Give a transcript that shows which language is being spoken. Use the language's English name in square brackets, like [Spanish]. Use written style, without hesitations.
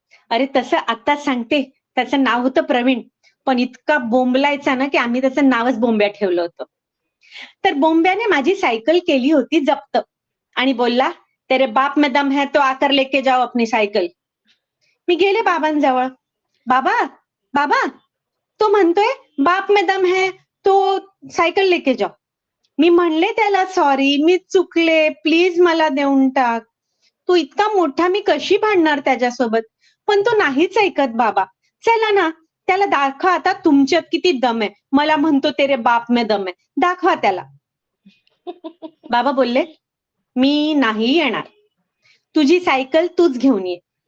[Marathi] अरे तसं आता सांगते, त्याचं नाव होतं प्रवीण, पण इतका बोंबलायचा ना की आम्ही त्याचं नावच बोंब्या ठेवलं होतं. तर बोंब्याने माझी सायकल केली होती जप्त आणि बोलला, [Hindi] तेरे बाप में दम है तो आकर लेके जाओ अपनी सायकल. [Marathi] मी गेले बाबांजवळ. बाबा तो म्हणतोय [Hindi] बाप में दम है तो सायकल लेके जाओ. [Marathi] मी म्हणले त्याला, सॉरी मी चुकले, प्लीज मला देऊन टाक. तो इतका मोठा, मी कशी भांडणार त्याच्यासोबत. पण तो नाहीच ऐकत. बाबा चला ना, त्याला दाखवा आता तुमच्यात किती दम आहे. मला म्हणतो [Hindi] तेरे बाप में दम [Marathi] आहे, दाखवा त्याला. बाबा बोलले, मी नाही येणार, तुझी सायकल तूच घेऊन ये.